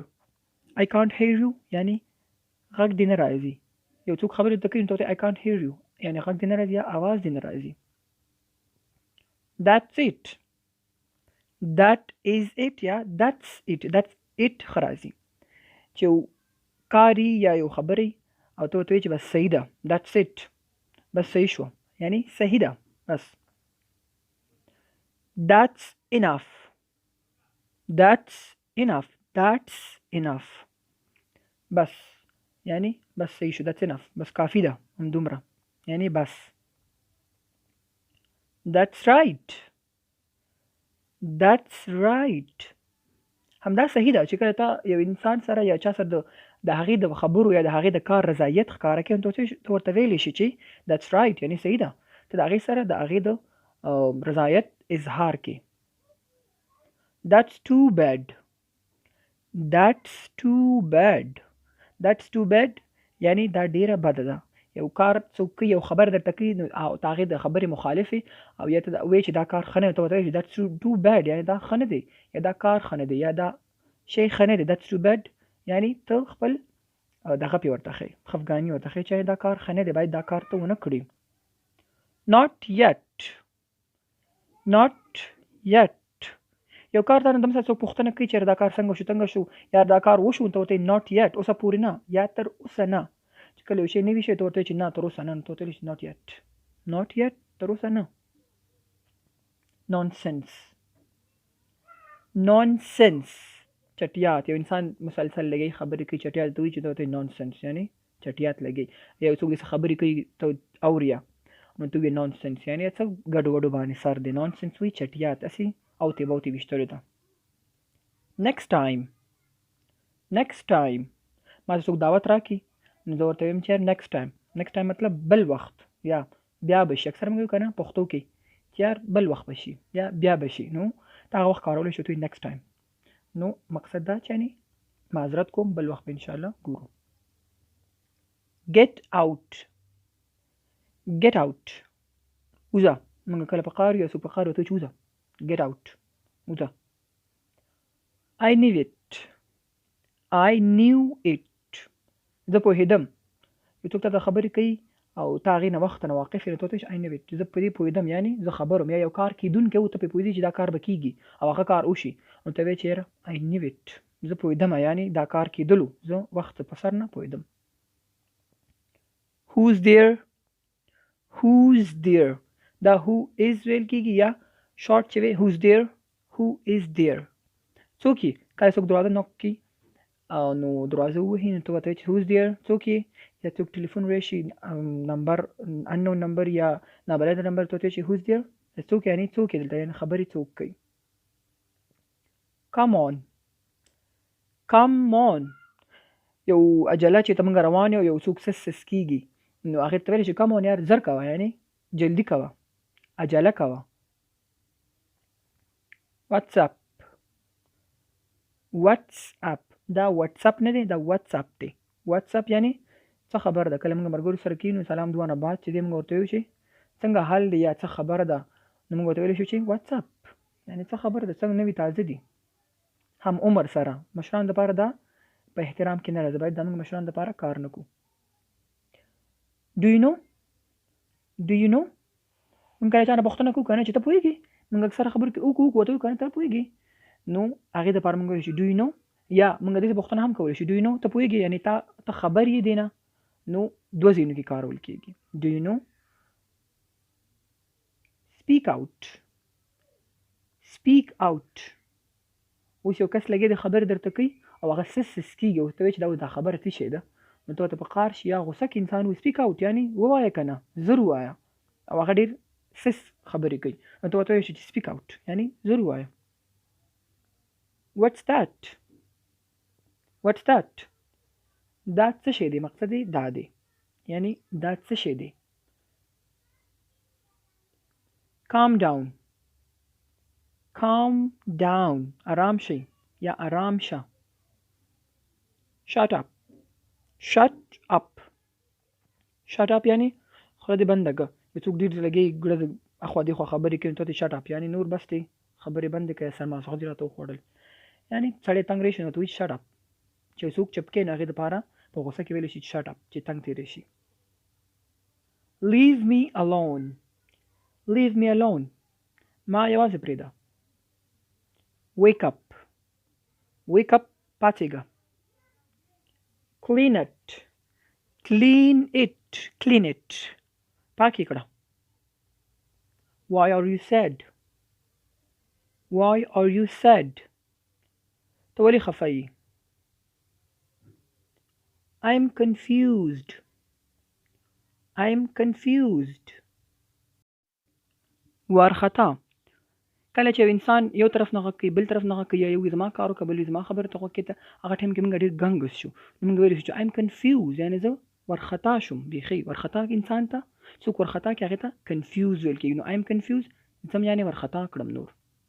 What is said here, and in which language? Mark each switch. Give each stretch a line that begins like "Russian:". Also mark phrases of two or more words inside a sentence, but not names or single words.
English: I can't hear you
Pashto: یعنی غږ دې نه راځي. یو څوک خبرې ته کوي، نو ته
English: I can't hear you
Pashto: یعنی غږ دې نه راځي یا اواز دې نه راځي.
English: that's it. that is it یا that's it. that's it
Pashto: ښه راځي. چې یو کاري یا یو خبرې او ته ورته وایې چې بس صحیح ده
English: that's it
Pashto: بس صحیح شو یعنی صحیح ده بس.
English: that's enough. that's enough. that's enough
Pashto: بس یعنی بس صحیح شو.
English: that's enough
Pashto: بس کافی ده همدومره یعنی بس.
English: that's right. that's right
Pashto: همدا صحیح ده. چې کله تا یو انسان سره یا چا سره د د هغې د خبرو یا د هغې د کار رضایت ښکاره کوي، ته ورته ویلی شي چې
English: that's right
Pashto: یعنې صحیح ده، ته د هغې سره د هغې د رضایت اظهار کوي.
English: That's too bad. That's too bad. That's too bad
Pashto: یعنی دا ډیره بده ده. یو کار څوک کوي، یو خبر درته کوي نو د هغې د خبرې مخالف او یا ته وایې چې دا کار ښه نه دی، ته ورته وایې
English: that's too bad
Pashto: یعنی دا ښه نه دی، یا دا کار ښه نه دی، یا دا شی ښه نه دی.
English: that's too bad
Pashto: یعنی ته خپل دغه پې ورته ښیې، خفګاني ورته ښیې چې دا کار ښه نه دی، باید دا کار ته ونه کړي.
English: Not yet. Not yet
Pashto: یو کار ته دم سره څوک پوښتنه کوي چې دا کار څنګه شو څنګه شو یا دا کار وشو، ته ورته
English: not yet
Pashto: اوسه پورې نه، یا تر اوسه نه. چې کله یو شی نوي شي ته ورته چې نه تر اوسه نه، ته ورته وایې
English: not yet. not yet
Pashto: تر اوسه نه. nonsense. nonsense چټیات، یو انسان مسلسل لګي خبرې کوي چټیات ته وایي چې ته ورته nonsense یعنی چټیات لګي. یا څوک داسې خبرې کوي ته اوریا نو ته وایې nonsense یعنی څه ګډو وډو باندې سر دی. nonsense وایي چټیات هسې اوتې بوتې ویشتلو ته.
English: next time. next time
Pashto: ما ته څوک دعوت راکړي نو زه ورته وایم چې
English: next time. next time
Pashto: مطلب بل وخت یا بیا به شي. اکثر موږ وایو که نه پښتو کې چې یار بل وخت به شي یا بیا به شي، نو ته هغه وخت کارولی شو ته وایي
English: next time.
Pashto: نو مقصد دا چې یعنې معذرت کوم بل وخت به انشاءالله ګورو.
English: get out. get out وځه.
Pashto: موږ کله په قار یا څوک په قار ورته وایي چې وځه
English: get out
Pashto: وځه.
English: I knew it. I knew it
Pashto: زه پوهېدم. یو څوک ته د خبرې کوي او ته هغې نه وخته نه واقف یې نو ته ورته
English: I knew it
Pashto: زه په دې پوهېدم یعنې زه خبر وم. یا یو کار کېدونکی و ته پرې پوهېدې چې دا کار به کېږي او هغه کار وشي نو ته وایې چې یاره
English: I knew it
Pashto: زه پوهېدم یعنې دا کار کېدلو زه وخت په سر نه پوهېدم.
English: who's there. who's there دا who is
Pashto: ویل کېږي یا شارټ چې وی
English: who's there. who is there
Pashto: څوک یې کله څوک دروازه نوک کوي نو دروازه ووهي نو ته ورته وایې چې
English: who's there
Pashto: څوک یې. یا څوک ټلیفون راشي نمبر unknown نمبر یا نابلده نمبر ته ورته وایې چې
English: who's there
Pashto: څوک یعنې څوک یې دلته یعنې خبرې څوک کوي.
English: come on. come on
Pashto: یو عجله چې ته موږ روان یو څوک سس کېږي نو هغې ته ویلی چې come on یار زر کوه یعنې جلدي کوه عجله کوه.
English: what's up. what's up دا what's up
Pashto: نه دی دا
English: what's up دی. what's up
Pashto: یعنی څه خبر ده. کله موږ ملګرو سره کېنو سلام دوه نه بعد چې دی موږ ورته وایو چې څنګه حال دی یا څه خبره ده نو موږ ورته ویلی شو چې
English: what's up
Pashto: یعنې څه خبره ده څنګه نوي تازه دي. هم عمر سره مشران دپاره دا په احترام کې نه راځي، باید دا موږ مشران دپاره کار نه کوو.
English: do you know. do you know
Pashto: موږ کله چا نه پوښتنه کوو که نه چې ته پوهېږې موږ اکثره خبرې کې وکړو ورته وایو که نه ته پوهېږې نو هغې دپاره موږ وایو چې do you know. یا موږ داسې پوښتنه هم کولی شو
English: do you know
Pashto: ته پوهېږې یعنې ته خبر یې دی نه نو دوه ځایونو کې کارول کېږي.
English: do you know. speak out. speak out
Pashto: اوس یو کس لګیا د خبرې درته کوي او هغه سس کېږي او ته وایې چې دا خبره څه شی ده نو ته ورته په قار شي یا غوسه کې انسان وایي
English: speak out
Pashto: یعنې ووایه که نه زر ووایه او هغه ډېر سس خبرې کوي نو ته ورته وایې چې speak out یعنې زر ووایه.
English: what's that. what's that
Pashto: دا څه شی دی مقصد یې دا دی یعنی دا څه شی دی.
English: calm down. calm down
Pashto: آرام شئ یا آرام شه.
English: shut up. shut up. shut up
Pashto: یعنی خوله دې بنده که. یو څوک ډېر لګي ګړه اخوا دېخوا خبرې کوي ته
English: shut up
Pashto: یعنی نور بس دی خبرې بندې کړه سرماسخ دې راته وخوړل یعنی سړی تنګ راشي نو ته وایي
English: shut up.
Pashto: چې څوک چپکې نو هغې دپاره په غوسه کې ویلی شي
English: shut up
Pashto: چې تنګ تېری شي.
English: leave me alone. leave me alone
Pashto: ما یوازې پرېږده.
English: wake up. wake up پاڅېږه. clean it. clean it. clean it
Pashto: پاک یې کړه.
English: why are you sad. why are you sad
Pashto: ته ولې خفه یې.
English: I'm confused. I'm confused
Pashto: وارخطا کله چې انسان یو طرف نه غږ کوي بل طرف نه غږ کوي یو زما کار وکړه بل زما خبره ته غوږ کېده هغه ټایم کې موږ ډېر ګنګس شو نو موږ ویلی شو چې
English: I'm confused
Pashto: یعنې زه ورخطا شوم بیخي ورخطا انسان ته څوک ورخطا کې هغې ته کنفیوز ویل کېږي نو
English: I'm confused
Pashto: زم یعنې ورخطا کړم نور